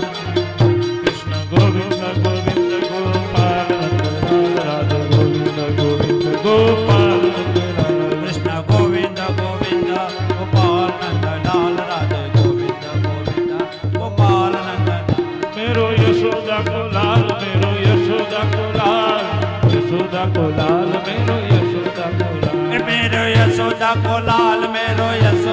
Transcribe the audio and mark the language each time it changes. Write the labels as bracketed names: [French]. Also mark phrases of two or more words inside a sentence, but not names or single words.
[Gujarati] કૃષ્ણ ગોવિંદ ગોવિંદ ગોપાલ નંદલાલ રાધે ગોવિંદ ગોવિંદ ગોપાલ. કૃષ્ણ ગોવિંદ ગોવિંદ ગોપાલ નંદલાલ રાધે ગોવિંદ ગોવિંદ ગોપાલ નંદલાલ. [Braj] मेरो यशोदा को लाल, मेरो यशोदा को लाल, यशोदा को लाल, मेरो यशोदा को लाल. मेरो यशोदा को लाल, मेरो